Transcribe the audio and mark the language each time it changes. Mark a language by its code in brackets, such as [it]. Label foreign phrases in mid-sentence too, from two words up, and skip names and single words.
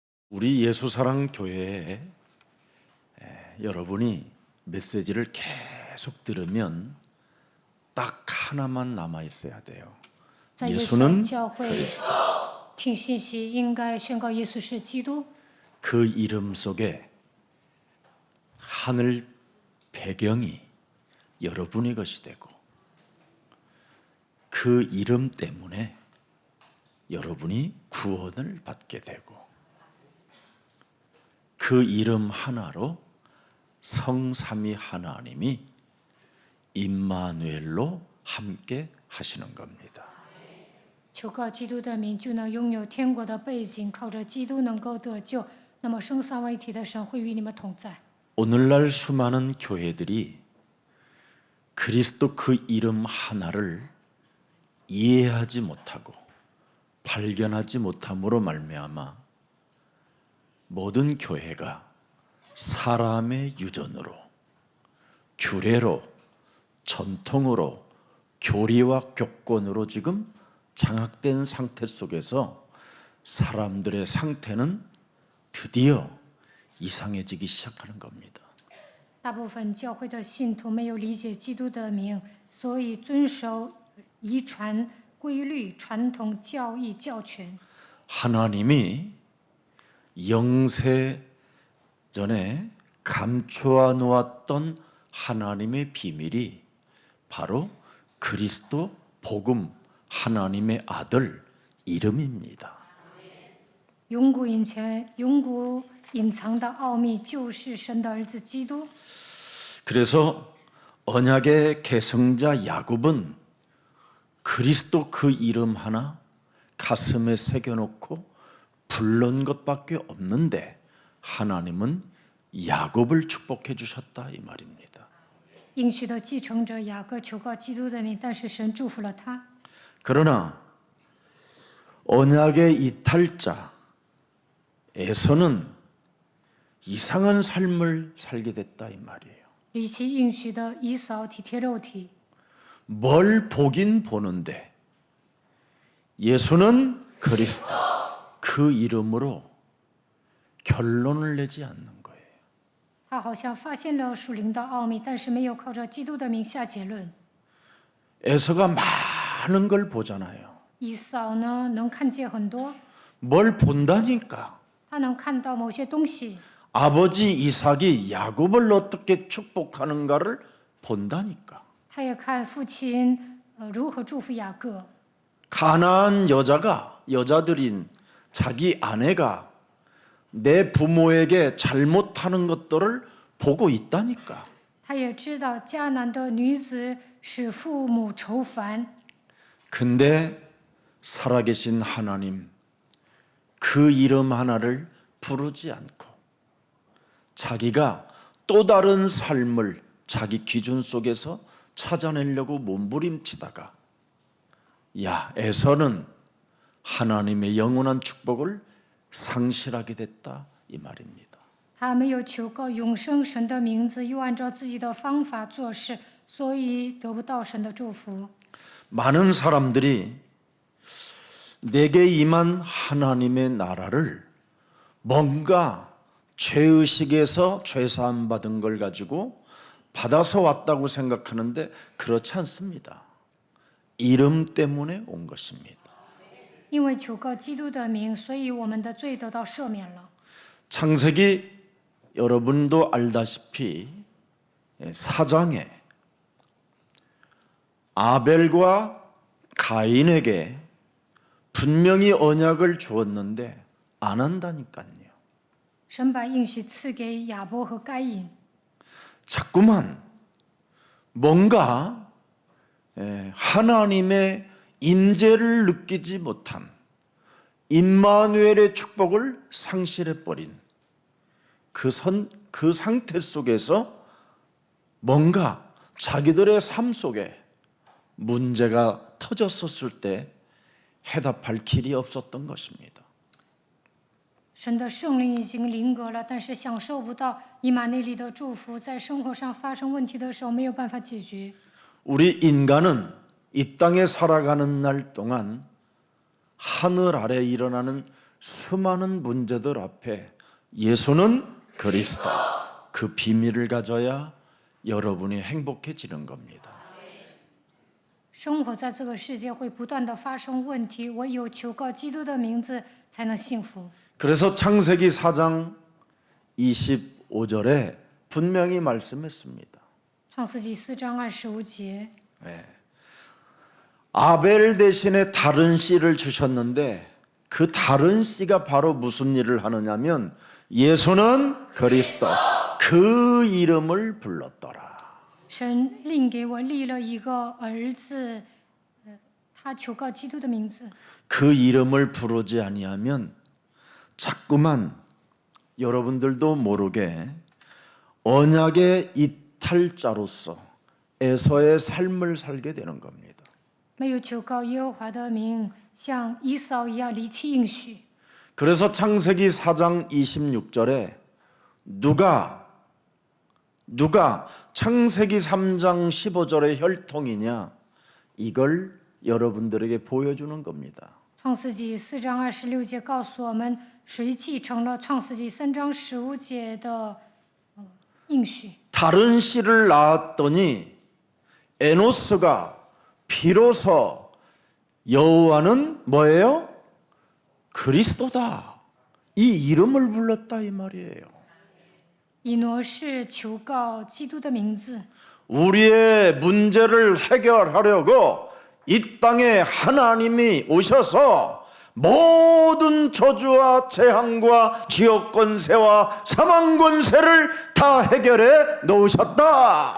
[ko] 우리 예수사랑 교회에 여러분이 메시지를 계속 들으면 딱 하나만 남아 있어야 돼요. [zh] 在耶稣 [ko] 예수는 [zh] 教会听信息，应该宣告耶稣是基督。 [ko] 그 이름 속에 하늘 배경이 여러분의 것이 되고 그 이름 때문에 여러분이 구원을 받게 되고 그 이름 하나로 성삼위 하나님이 임마누엘로 함께 하시는 겁니다. [zh] 求告基督的名，就能拥有天国的背景，靠着基督能够得救。那么生三位一体的神会与你们同在。 [ko] 오늘날 수많은 교회들이 그리스도 그 이름 하나를 이해하지 못하고 발견하지 못함으로 말미암아 모든 교회가 사람의 유전으로 규례로 전통으로 교리와 교권으로 지금 장악된 상태 속에서 사람들의 상태는 드디어 이상해지기 시작하는 겁니다. [zh] 大部分教会的信徒没有理解基督的名，所以遵守遗传规律、传统教义教权。 [ko] 하나님이 영세 전에 감추어 놓았던 하나님의 비밀이 바로 그리스도 복음 하나님의 아들 이름입니다. [zh] 永古隐藏的奥秘就是神的儿子基督。 [ko] 그래서 언약의 계승자 야곱은 그리스도 그 이름 하나 가슴에 새겨놓고 부른 것밖에 없는데 하나님은 야곱을 축복해 주셨다 이 말입니다. [zh] 应许的继承者雅各求告基督的名，但是神祝福了他。 [ko] 그러나 언약의 이탈자 에서는 이상한 삶을 살게 됐다 이 말이에요. [zh] 离弃应许的以扫体贴肉体， [ko] 뭘 보긴 보는데 예수는 그리스도 그 이름으로 결론을 내지 않는 거예요. [zh] 他好像发现了属灵的奥秘，但是没有靠着基督的名下结论。 [ko] 에서가 많은 걸 보잖아요. [zh] 以扫呢，能看见很多， [ko] 뭘 본다니까. [zh] 他能看到某些东西。 [ko] 아버지 이삭이 야곱을 어떻게 축복하는가를 본다니까. [zh] 他也看父亲如何祝福雅各。 [ko] 가나안 여자들인 자기 아내가 내 부모에게 잘못하는 것들을 보고 있다니까. [zh] 他也知道迦南的女子使父母愁烦， [ko] 근데 살아계신 하나님 그 이름 하나를 부르지 않고 자기가 또 다른 삶을 자기 기준 속에서 찾아내려고 몸부림치다가 야, 에서는 하나님의 영원한 축복을 상실하게 됐다 이 말입니다. [zh] 他没有求告永生神的名字，又按照自己的方法做事，所以得不到神的祝福。 [ko] 많은 사람들이 내게 임한 하나님의 나라를 뭔가 죄의식에서 죄사함 받은 걸 가지고 받아서 왔다고 생각하는데 그렇지 않습니다. 이름 때문에 온 것입니다. [zh] 因为求告基督的名，所以我们的罪得到赦免了。 [ko] 창세기 여러분도 알다시피 4장에 아벨과 가인에게 분명히 언약을 주었는데 안 한다니까요. [zh] 神把应许赐给亚伯和该隐， [ko] 자꾸만 뭔가 하나님의 임재를 느끼지 못한 임마누엘의 축복을 상실해버린 그 상태 속에서 뭔가 자기들의 삶 속에 문제가 터졌었을 때 해답할 길이 없었던 것입니다. [zh] 神的圣灵已经临格了，但是享受不到以马内利的祝福，在生活上发生问题的时候没有办法解决。 [ko] 우리 인간은 이 땅에 살아가는 날 동안 하늘 아래 일어나는 수많은 문제들 앞에 예수는 그리스도, 그 비밀을 가져야 여러분이 행복해지는 겁니다. [zh] 生活在这个世界会不断的发生问题，唯有求告基督的名字才能幸福。 [ko] 그래서 창세기 4장 25절에 분명히 말씀했습니다. [zh] 创世纪4章25节， [ko] 아벨 대신에 다른 씨를 주셨는데 그 다른 씨가 바로 무슨 일을 하느냐면 예수는 그리스도, 그 이름을 불렀더라. [zh] 神另给我立了一个儿子，他求告基督的名字。 [ko] 그 이름을 부르지 아니하면 자꾸만 여러분들도 모르게 언약의 이탈자로서 에서의 삶을 살게 되는 겁니다. [zh] 没有求告耶和华的名，像以扫一样离弃应许。 [ko] 그래서 창세기 4장 26절에 누가 창세기 3장 15절의 혈통이냐, 이걸 여러분들에게 보여주는 겁니다. [zh] 创世纪4章26节告诉我们，谁继承了创世纪3章15节的应许。 [ko] 다른 씨를 낳았더니 에노스가 비로소 여호와는 뭐예요? 그리스도다, 이 이름을 불렀다, 이 말이에요. [zh] 以挪士求告基督的名字， [ko] 우리의 문제를 해결하려고 이 땅에 하나님이 오셔서 모든 저주와 재앙과 지역 권세와 사망 권세를 다 해결해 놓으셨다.